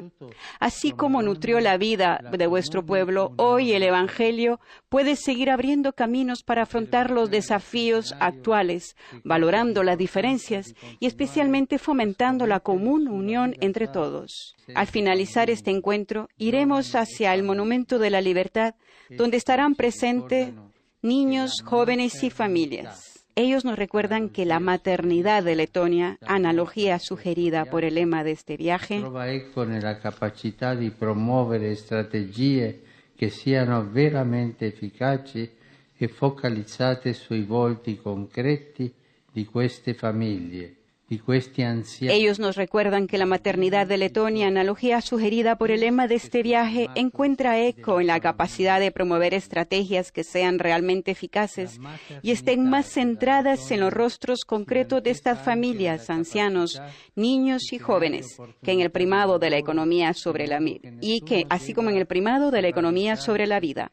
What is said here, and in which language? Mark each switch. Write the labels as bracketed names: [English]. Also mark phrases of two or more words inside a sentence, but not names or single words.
[Spanish] Así como nutrió la vida de vuestro pueblo, hoy el Evangelio puede seguir abriendo caminos para afrontar los desafíos actuales, valorando las diferencias y especialmente fomentando la común unión entre todos. Al finalizar este encuentro, iremos hacia el Monumento de la Libertad, donde estarán presentes niños, jóvenes y familias. Ellos nos recuerdan que la maternidad de Letonia, analogía sugerida por el lema de este viaje, [Italian] trova eco nella capacità di promuovere strategie che siano veramente efficaci e focalizzate sui volti concreti di queste famiglie, di questi anziani. [Spanish] ellos nos recuerdan que la maternidad de Letonia, analogía sugerida por el lema de este viaje, encuentra eco en la capacidad de promover estrategias que sean realmente eficaces y estén más centradas en los rostros concretos de estas familias, ancianos, niños y jóvenes, que en el primado de la economía sobre la así como en el primado de la economía sobre la vida.